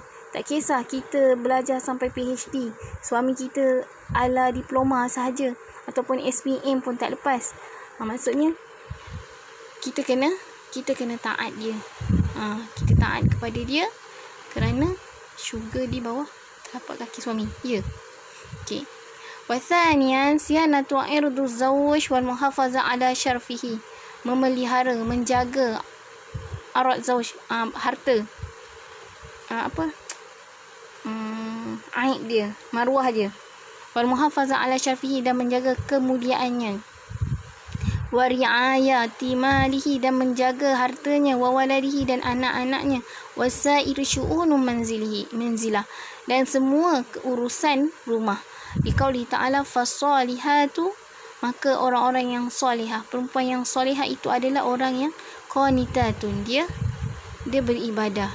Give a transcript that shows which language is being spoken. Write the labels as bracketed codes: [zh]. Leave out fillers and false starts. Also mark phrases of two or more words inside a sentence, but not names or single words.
[ms] Tak kisah kita belajar sampai PhD, suami kita ala diploma sahaja ataupun SPM pun tak lepas. Maksudnya kita kena taat dia. Kita taat kepada dia kerana syurga di bawah tapak kaki suami. Ya. Okey. [ar] Wathaniyan siyanatu irdu zawj wal muhafaza ala syarfihi. [ms] Memelihara, menjaga arat zawj, harta. Aib dia, maruah dia. [ar] Wal muhafaza ala syarfihi, [ms] dan menjaga kemuliaannya. [ar] Wa ri'ayati malihi, [ms] dan menjaga hartanya. [ar] Wa waladihi, [ms] dan anak-anaknya. [ar] Wa sa'iru syu'unu manzilah, [ms] dan semua urusan rumah. [ar] Biqauli ta'ala fasalihatu, [ms] maka orang-orang yang solihah, perempuan yang solihah itu adalah orang yang qanitatun, dia beribadah.